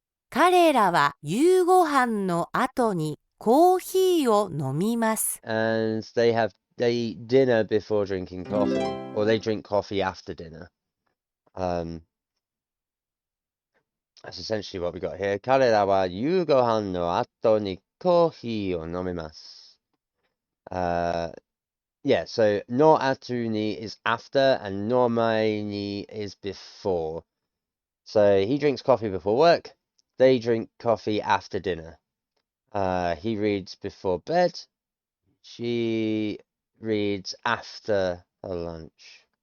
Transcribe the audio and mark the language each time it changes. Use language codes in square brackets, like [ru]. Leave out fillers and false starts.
[ja] 彼らは夕ご飯の後にコーヒーを飲みます。 [en] And they eat dinner before drinking coffee, or they drink coffee after dinner. That's essentially what we got here. [ja] 彼らは夕ご飯の後にコーヒーを飲みます。 [en] Yeah, so no atuni is after and no maini is before. So he drinks coffee before work. They drink coffee after dinner. He reads before bed. She reads after her lunch.